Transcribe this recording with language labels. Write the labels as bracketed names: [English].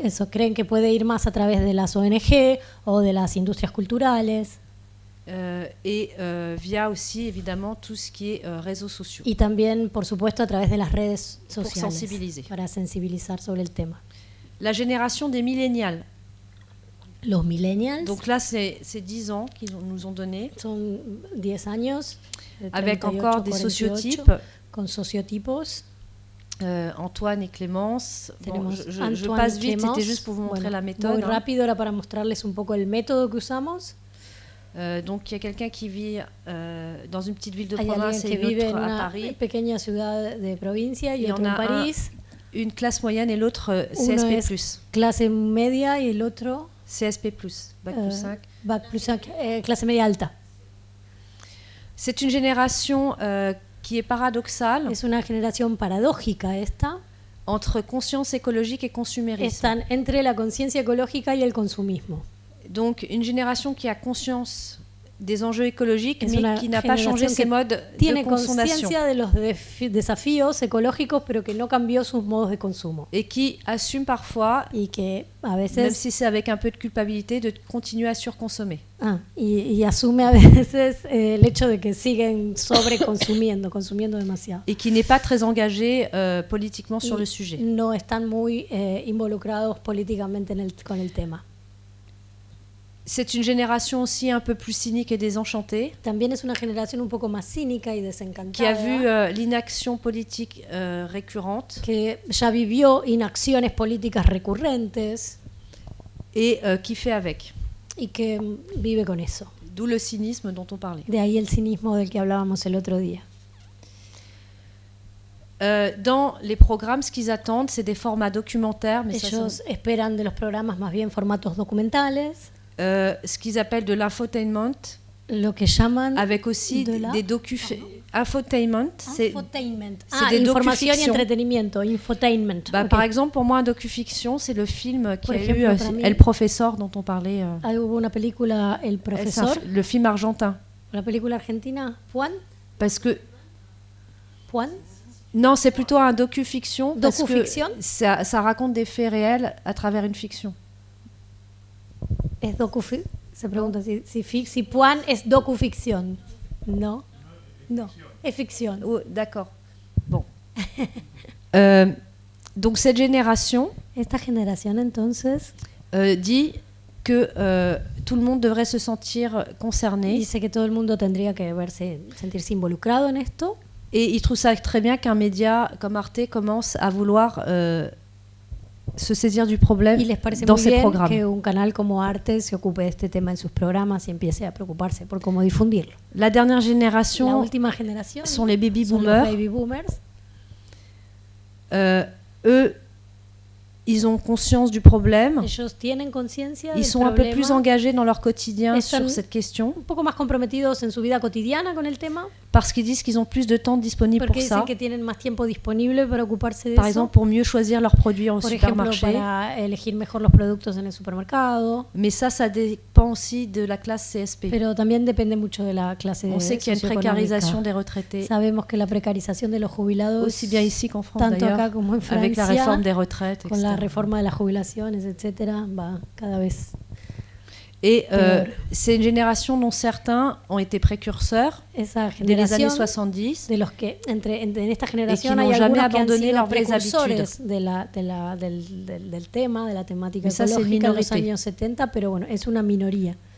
[Spanish] Eso, creen que puede ir más a través de las ONG o de las industrias culturales. [French] Via aussi évidemment tout ce qui est réseaux sociaux. [Spanish] Y también, por supuesto, a través de las redes sociales para sensibilizar sobre el tema. [French] La génération des millénials. [Spanish] Los millennials. [French] Donc là, c'est 10 ans qu'ils nous ont donné. [Spanish] Son 10 años. [French] Avec 38, encore des 48, sociotypes. [Spanish] Con sociotipos. [French] Antoine et Clémence. Bon, je passe vite, c'était juste pour vous montrer la méthode. [Spanish] Muy rápido era para mostrarles un poco el método que usamos. [French] Donc il y a quelqu'un qui vit dans une petite ville de province et l'autre à Paris. [Spanish] Pequeña ciudad de provincia y otro en París. [French] Une classe moyenne et l'autre CSP+. [Spanish] Clase media y el otro [French] CSP+, bac plus 5. [Spanish] Bac plus 5, clase media alta. [French] C'est une génération qui est paradoxale. [Spanish] Es una generación paradójica esta. [French] Entre conscience écologique et consumérisme. [Spanish] Están entre la conciencia ecológica y el consumismo. [French] Donc une génération qui a conscience des enjeux écologiques, mais qui n'a pas changé ses modes de consommation. [Spanish] Tiene conciencia de los desafíos ecológicos, pero que no cambió sus modos de consumo. [French] Et qui assume parfois, [Spanish] y que a veces, [French] même si c'est avec un peu de culpabilité, de continuer à surconsommer. [Spanish] Y asume a veces el hecho de que siguen sobreconsumiendo, consumiendo demasiado. [French] Et qui n'est pas très engagé politiquement sur le sujet. [Spanish] No están muy involucrados políticamente con el tema. [French] C'est une génération aussi un peu plus cynique et désenchantée. [Spanish] También es una generación un poco más cínica y desencantada. [French] Qui a vu l'inaction politique récurrente. [Spanish] Que ya vivió inacciones políticas recurrentes. [French] Et qui fait avec. [Spanish] Y que vive con eso. [French] D'où le cynisme dont on parlait. [Spanish] De ahí el cinismo del que hablábamos el otro día. [French] Dans les programmes, ce qu'ils attendent, c'est des formats documentaires. Mais [Spanish] ellos esperan de los programas más bien formatos documentales. [French] Ce qu'ils appellent de l'infotainment, [Spanish] lo que llaman [French] avec aussi des infotainment, c'est des information [Spanish] y entretenimiento, infotainment. [English] Okay. [French] Par exemple, pour moi, un docufiction, c'est le film qui a eu El Profesor dont on parlait. [Spanish] Hubo una película El Profesor. [French] Le film argentin. [Spanish] La película argentina, Juan. [French] Parce que. [Spanish] Juan. [French] Non, c'est plutôt un docufiction. [Spanish] Docufiction. [French] Parce que ça raconte des faits réels à travers une fiction. [Spanish] Es se pregunta si Juan es docuficción. No, es ficción. [French] Oh, d'accord. Bon. Donc cette génération [Spanish] Esta generación entonces [French] dit que tout le monde devrait se sentir concerné. [Spanish] Dice que todo el mundo tendría que sentirse involucrado en esto. [French] Et il trouve ça très bien qu'un média comme Arte commence à vouloir se saisir du problème dans ses programmes. [Spanish] Que un canal como Arte se ocupe de este tema en sus programas y empiece a preocuparse por cómo difundirlo. [French] La dernière génération, [Spanish] la última generación, [French] sont les baby boomers. Eux, ils ont conscience du problème. Ils sont un peu plus engagés dans leur quotidien sur cette question. [Spanish] Un poco más comprometidos en su vida cotidiana con el tema. [French] Parce qu'ils disent qu'ils ont plus de temps disponible pour ça. [Spanish] Que tienen más tiempo disponible para ocuparse de [French] Par exemple, pour mieux choisir leurs produits au supermarché. [Spanish] Por ejemplo, para elegir mejor los productos en el supermercado. [French] Mais ça dépend aussi de la classe CSP. [Spanish] Pero también depende mucho de la clase [French] On sait qu'il y a une précarisation des retraités. [Spanish] Sabemos que la precarización de los jubilados, [French] aussi bien ici qu'en France [Spanish] tanto [French] d'ailleurs, [Spanish] acá como en Francia, [French] avec la réforme des retraites, etc. [Spanish] Con la reforma de las jubilaciones, etcétera, va cada vez. [French] Et c'est une génération dont certains ont été précurseurs dès les années 70 [Spanish] de los que, en esta generación [French] et qui n'ont jamais abandonné leurs vieilles habitudes. [Spanish] Del tema, de la temática ecológica en los años 70, pero bueno, es una minoría.